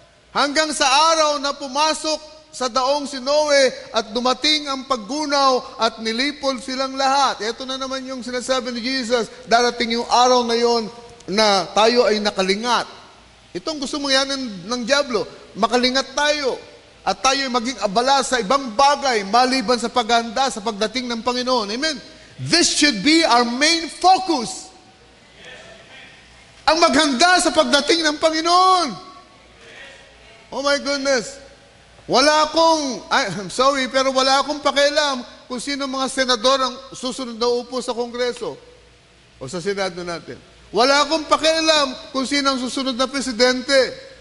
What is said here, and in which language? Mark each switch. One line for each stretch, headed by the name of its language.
Filipino: Hanggang sa araw na pumasok sa daong si Noe at dumating ang paggunaw at nilipol silang lahat. Ito na naman yung sinasabi ni Jesus, darating yung araw na yon na tayo ay nakalingat. Itong gusto mo yan ng Diablo, makalingat tayo at tayo ay maging abala sa ibang bagay maliban sa paghahanda sa pagdating ng Panginoon. Amen?
English: This should be our main focus.
Filipino: Ang maghanda sa pagdating ng Panginoon.
English: Oh my goodness. I'm sorry,
Filipino: pero wala akong pakialam kung sino mga senador ang susunod na upo sa Kongreso o sa Senado natin. Wala akong pakialam kung sino ang susunod na presidente.